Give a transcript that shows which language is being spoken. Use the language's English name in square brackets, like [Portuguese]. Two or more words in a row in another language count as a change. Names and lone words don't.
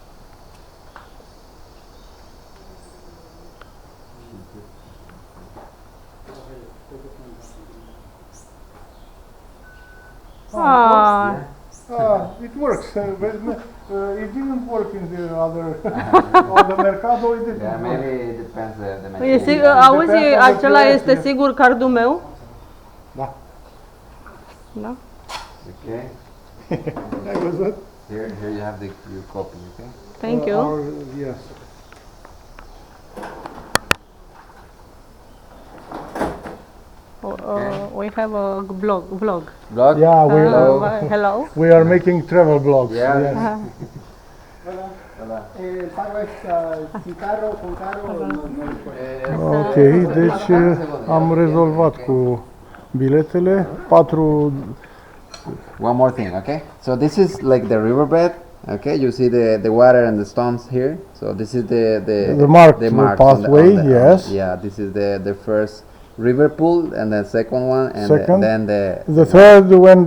[English] It works. It didn't work in the other on the Mercado. It didn't Yeah, work. maybe it depends the [Romanian] E [English] machine. [Romanian] sigur, auzi, Depinde de acela preț, este sigur cardul meu? Da. Da? Okay. Ai văzut? [English] Here you have your copy. Okay. Thank you. Yes. We have a vlog. Vlog. Yeah, Hello. we are making travel blogs. Yeah. Yes. [Spanish] Hola. Pago es sin carro, con carro, [Romanian] Ok, deci am rezolvat cu biletele. 4. [English] One more thing, okay? So this is like the riverbed. Okay, you see the water and the stones here. So this is the marked marks pathway, yes. yeah, this is the first river pool, and the second one, and Second. then the The third when